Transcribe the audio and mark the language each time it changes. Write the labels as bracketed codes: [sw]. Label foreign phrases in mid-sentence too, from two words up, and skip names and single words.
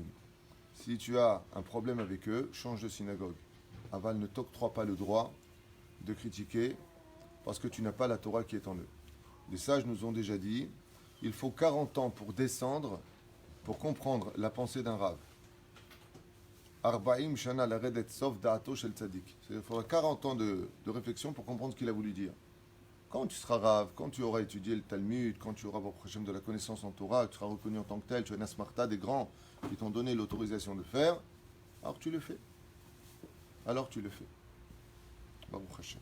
[fr] Si tu as un problème avec eux, change de synagogue. Aval ne t'octroie pas le droit de critiquer parce que tu n'as pas la Torah qui est en eux. Les sages nous ont déjà dit, il faut 40 ans pour descendre, pour comprendre la pensée d'un rave. [he] 40 שנה לרדת סוף דעתו של צדיק. [fr] Il faudra 40 ans de réflexion pour comprendre ce qu'il a voulu dire. Quand tu seras rave, quand tu auras étudié le Talmud, quand tu auras de la connaissance en Torah, tu seras reconnu en tant que tel, tu as une asmarta des grands qui t'ont donné l'autorisation de faire, alors tu le fais. Alors tu le fais. [he] ברוך השם.